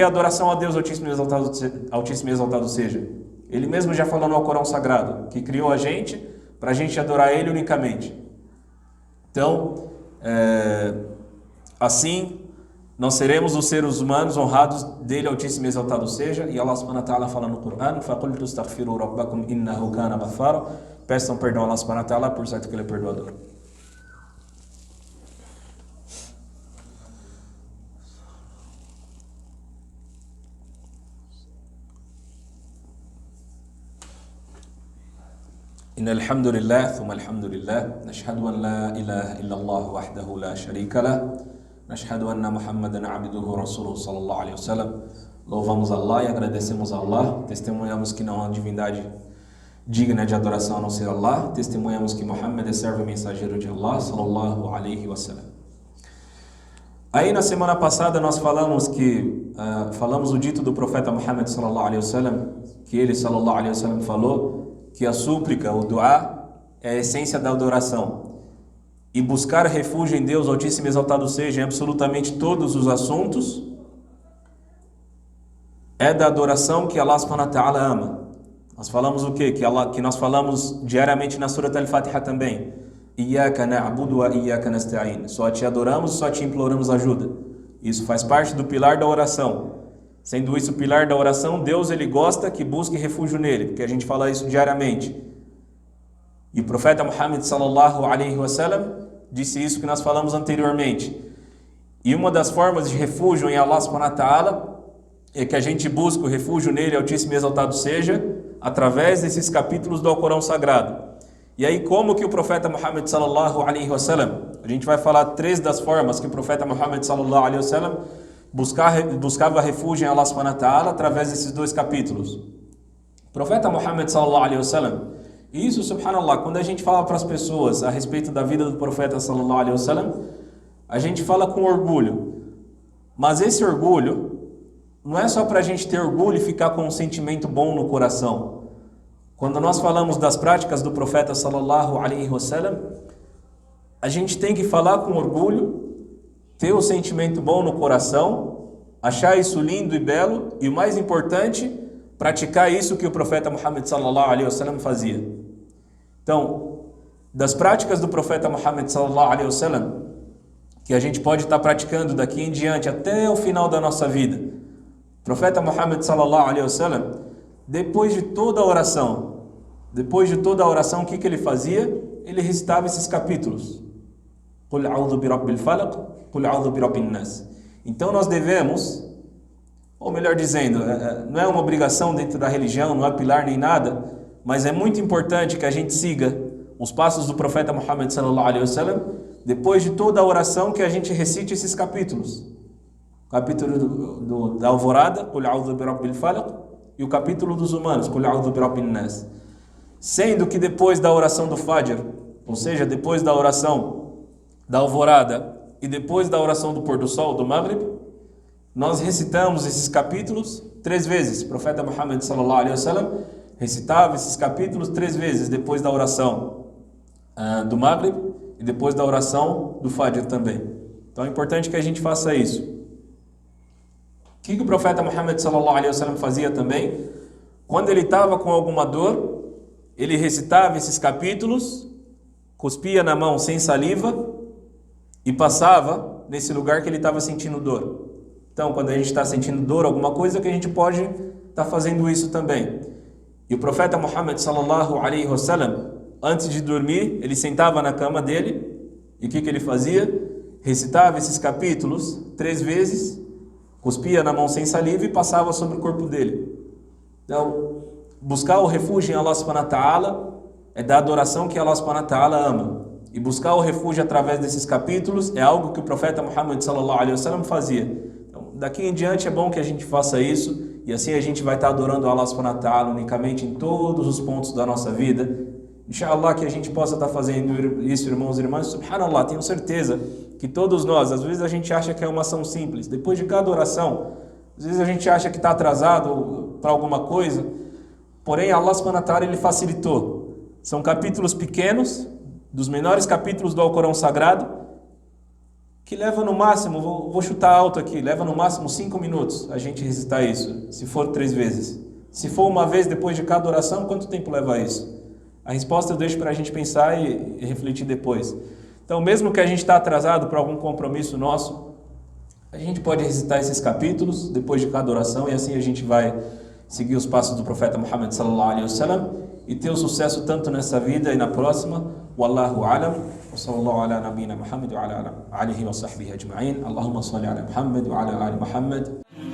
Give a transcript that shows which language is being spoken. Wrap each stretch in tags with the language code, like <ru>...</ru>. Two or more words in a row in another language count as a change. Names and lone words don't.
<pt>A adoração a Deus Altíssimo e Exaltado seja. Ele mesmo já falou no Alcorão Sagrado, que criou a gente para a gente adorar ele unicamente. Então, assim, nós seremos os seres humanos honrados dele Altíssimo e Exaltado seja. E</pt> <ar>الله سبحانه وتعالى</ar> <pt>fala no Corão:</pt> <ar>فَقُلْتُ اسْتَغْفِرُوا رَبَّكُمْ إِنَّهُ كَانَ غَفَّارًا.</ar> <pt>Peçam perdão a</pt> <ar>الله سبحانه وتعالى,</ar> <pt>por certo que ele é perdoador.</pt> <ar>إن الحمد لله ثم الحمد لله نشهد أن لا إله إلا الله وحده لا شريك له نشهد أن محمدا عبده ورسوله صلى الله عليه وسلم.</ar> <pt>Louvamos Allah e agradecemos a Allah. Testemunhamos que não há divindade digna de adoração a não ser Allah. Testemunhamos que Muhammad é servo e mensageiro de Allah</pt> <ar>صلى الله عليه وسلم.</ar> <pt>Aí na semana passada nós falamos o dito do profeta Muhammad</pt> <ar>صلى الله عليه وسلم,</ar> <pt>que ele</pt> <ar>صلى الله عليه وسلم</ar> <pt>falou que a súplica, o duá, é a essência da adoração. E buscar refúgio em Deus Altíssimo e Exaltado seja em absolutamente todos os assuntos é da adoração que</pt> <ar>الله سبحانه وتعالى</ar> <pt>ama. Nós falamos o quê? Que nós falamos diariamente na Surat Al-Fatiha também.</pt> <ar>إياك نعبد وإياك نستعين.</ar> <pt>Só te adoramos, só te imploramos ajuda. Isso faz parte do pilar da oração. Sendo isso o pilar da oração, Deus ele gosta que busque refúgio nele, porque a gente fala isso diariamente. E o profeta Muhammad</pt> <ar>صلى الله عليه وسلم</ar> <pt>disse isso que nós falamos anteriormente. E uma das formas de refúgio em</pt> <ar>الله سبحانه وتعالى</ar> <pt>é que a gente busca o refúgio nele, Altíssimo e Exaltado seja, através desses capítulos do Alcorão Sagrado. E aí como que o profeta Muhammad</pt> <ar>صلى الله عليه وسلم,</ar> <pt>a gente vai falar 3 das formas que o profeta Muhammad</pt> <ar>صلى الله عليه وسلم</ar> <pt>buscava refúgio em</pt> <ar>الله سبحانه وتعالى</ar> <pt>através desses 2 capítulos. O profeta Muhammad</pt> <ar>صلى الله عليه وسلم,</ar> <pt>e isso, subhanallah, quando a gente fala para as pessoas a respeito da vida do profeta</pt> <ar>صلى الله عليه وسلم,</ar> <pt>a gente fala com orgulho. Mas esse orgulho não é só para a gente ter orgulho e ficar com um sentimento bom no coração. Quando nós falamos das práticas do profeta</pt> <ar>صلى الله عليه وسلم,</ar> <pt>a gente tem que falar com orgulho, ter um sentimento bom no coração, achar isso lindo e belo, e o mais importante, praticar isso que o profeta Muhammad</pt> <ar>صلى الله عليه وسلم</ar> <pt>fazia. Então, das práticas do profeta Muhammad</pt> <ar>صلى الله عليه وسلم,</ar> <pt>que a gente pode estar praticando daqui em diante até o final da nossa vida. O profeta Muhammad</pt> <ar>صلى الله عليه وسلم,</ar> <pt>depois de toda a oração, o que ele fazia? Ele recitava esses capítulos.</pt> <ar>قل أعوذ برب الفلق، قل أعوذ برب الناس.</ar> <pt>Então nós devemos, ou melhor dizendo, não é uma obrigação dentro da religião, não é pilar nem nada, mas é muito importante que a gente siga os passos do profeta Muhammad</pt> <ar>صلى الله عليه وسلم,</ar> <pt>depois de toda a oração que a gente recite esses capítulos. O capítulo da alvorada,</pt> <ar>قل أعوذ برب الفلق,</ar> <pt>e o capítulo dos humanos,</pt> <ar>قل أعوذ برب الناس.</ar> <pt>Sendo que depois da oração do Fajr, ou seja, depois da oração da alvorada e depois da oração do pôr do sol, do Maghrib, nós recitamos esses capítulos 3 vezes. O profeta Muhammad</pt> <ar>صلى الله عليه وسلم</ar> <pt>recitava esses capítulos 3 vezes depois da oração do Maghrib e depois da oração do Fajr também. Então é importante que a gente faça isso. O que o profeta Muhammad</pt> <ar>صلى الله عليه وسلم</ar> <pt>fazia também? Quando ele estava com alguma dor, ele recitava esses capítulos, cuspia na mão sem saliva e passava nesse lugar que ele estava sentindo dor. Então, quando a gente está sentindo dor, alguma coisa, que a gente pode estar fazendo isso também. E o profeta Muhammad</pt> <ar>صلى الله عليه وسلم,</ar> <pt>antes de dormir, ele sentava na cama dele, e o que ele fazia? Recitava esses capítulos 3 vezes, cuspia na mão sem saliva e passava sobre o corpo dele. Então, buscar o refúgio em</pt> <ar>الله سبحانه وتعالى</ar> <pt>é da adoração que</pt> <ar>الله سبحانه وتعالى</ar> <pt>ama. E buscar o refúgio através desses capítulos é algo que o profeta Muhammad</pt> <ar>صلى الله عليه وسلم</ar> <pt>fazia. Então, daqui em diante é bom que a gente faça isso, e assim a gente vai estar adorando</pt> <ar>الله سبحانه وتعالى</ar> <pt>unicamente em todos os pontos da nossa vida. Inshallah que a gente possa estar fazendo isso, irmãos e irmãs. Subhanallah, tenho certeza que todos nós, às vezes a gente acha que é uma ação simples. Depois de cada oração, às vezes a gente acha que está atrasado para alguma coisa. Porém,</pt> <ar>الله سبحانه وتعالى,</ar> <pt>ele facilitou. São capítulos pequenos, dos menores capítulos do Alcorão Sagrado, que leva no máximo, vou chutar alto aqui, leva no máximo 5 minutos a gente recitar isso, se for 3 vezes. Se for uma vez depois de cada oração, quanto tempo leva isso? A resposta eu deixo para a gente pensar e refletir depois. Então, mesmo que a gente está atrasado para algum compromisso nosso, a gente pode recitar esses capítulos depois de cada oração, e assim a gente vai seguir os passos do profeta Muhammad</pt> <ar>صلى الله عليه وسلم</ar> <pt>e ter o sucesso tanto nessa vida e na próxima.</pt> <ar>والله أعلم. وصلى الله على نبينا محمد وعلى آله وصحبه أجمعين. اللهم صل على محمد وعلى آل محمد.</ar>